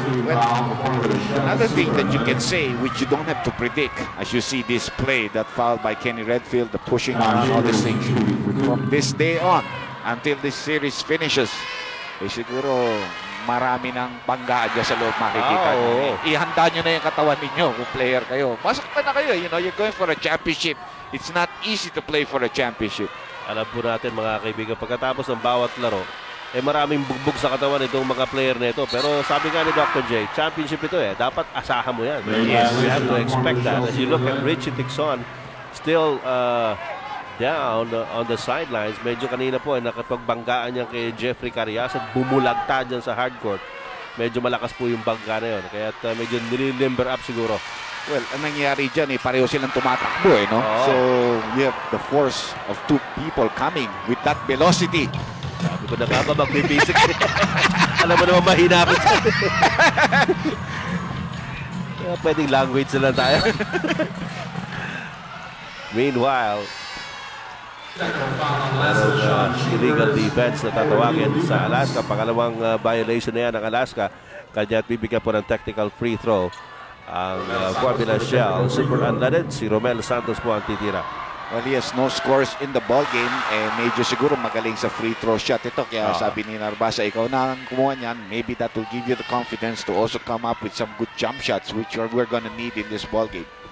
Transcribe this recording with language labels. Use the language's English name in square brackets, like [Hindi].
[English] Well, another thing that you can say, which you don't have to predict, as you see this play, that foul by Kenny Redfield, the pushing on all these things, from this day on until this series finishes, [Filipino] siguro marami ng banggaan dyan sa loob makikita. Ihanda nyo na yung katawan ninyo kung player kayo. Masaktan na kayo. [English] You know, you're going for a championship. It's not easy to play for a championship. [Filipino] Alam po natin mga kaibigan, pagkatapos ng bawat laro, maraming bugbog sa katawan itong mga player nito. Pero sabi nga ni Dr. J, championship ito dapat asahan mo yan. [English] Yes. You have to expect that. As you look at Richie Tixon, still down on the sidelines. [Filipino] Medyo kanina po nakapagbanggaan niya kay Jeffrey Carriazo. Bumulagta dyan sa hardcourt. Medyo malakas po yung bangga na yun. Kaya medyo nililimber up siguro. Well, ang nangyayari dyan, pareho silang tumatakbo, no? [English] So, you have the force of two people coming with that velocity. [Filipino] Sabi ko na nga ba, magbibisik. Alam mo naman, mahina ako dyan. Pwedeng language na lang tayo. Meanwhile, illegal defense na tatawagin sa Alaska. Pangalawang violation na yan ng Alaska. Kanya at bibigyan po ng technical free throw ang Formula Shell. Super unleaded, si Romel Santos po ang titira. [English] Well, he has no scores in the ball game. [Filipino] Medyo siguro magaling sa free throw shot ito. Kaya sabi ni Narbasa, ikaw na ang kumuha niyan. [English] Maybe that will give you the confidence to also come up with some good jump shots, which we're gonna need in this ball game.